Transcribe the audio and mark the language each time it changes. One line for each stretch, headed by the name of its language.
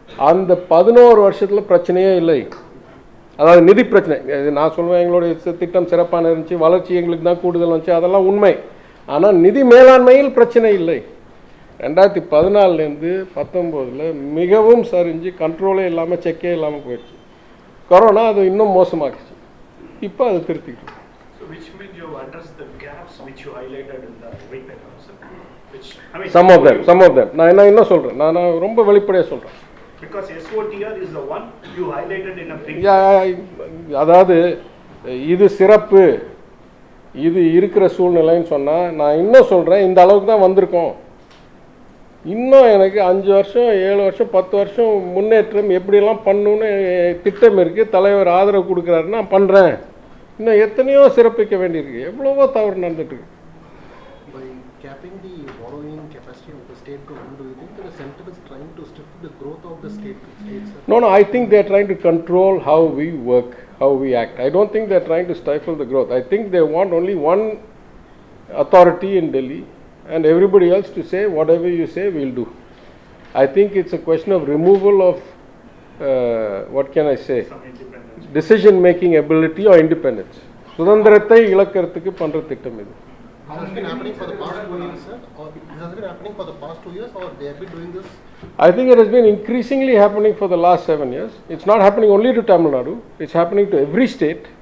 Tamil: அந்த 11 வருஷத்தில் பிரச்சனையே இல்லை. அதாவது நிதி பிரச்சனை, நான் சொல்லுவேன் எங்களுடைய திட்டம் சிறப்பான இருந்துச்சு, வளர்ச்சி எங்களுக்கு தான் கூடுதல் வந்துச்சு, அதெல்லாம் உண்மை. ஆனால் நிதி மேலாண்மையில் பிரச்சனை இல்லை. 2014லேருந்து 19 மிகவும் சரிஞ்சு கண்ட்ரோலே இல்லாமல், செக்கே இல்லாமல் போயிடுச்சு. கொரோனா அது இன்னும் மோசமாகிடுச்சு. இப்போ அது திருத்திக்கிட்டு.
English: So which means you have addressed the gaps which you highlighted in the white paper, sir. Which, I mean, some of them
Tamil: நான் என்ன சொல்கிறேன், நான் ரொம்ப வெளிப்படையாக சொல்கிறேன்.
English: Because SOTR is the one you highlighted in a big.
Tamil: அதாவது இது சிறப்பு, இது இருக்கிற சூழ்நிலைன்னு சொன்னால், நான் இன்னும் சொல்கிறேன், இந்த அளவுக்கு தான் வந்திருக்கோம். இன்னும் எனக்கு 5 வருஷம் 7 வருஷம் 10 வருஷம் முன்னேற்றம் எப்படியெல்லாம் பண்ணணுன்னு திட்டம் இருக்குது. தலைவர் ஆதரவு கொடுக்குறாரு, நான் பண்ணுறேன். இன்னும் எத்தனையோ சிறப்பிக்க வேண்டியிருக்கு, எவ்வளவோ தவறு நடந்துட்டுருக்கு.
English: By capping the borrowing capacity of the state government, do you think that the center is trying to stifle the growth of the states? No, I think they are trying to control how we work, how we act. I don't think they are trying to stifle the growth. I think they want only one authority in Delhi and everybody else to say whatever you say we'll do. I think it's a question of removal of what can I say, decision making ability or independence.
Tamil: சுதந்திரத்தை இழக்கிறதுக்கு பண்ற திட்டம் இது.
English: Has it been happening for the past 2 years, sir? Or has it been happening for the past 2 years, or they have been doing this? I think it has been increasingly happening for the last 7 years. It's not happening only to Tamil Nadu. It's happening to every state.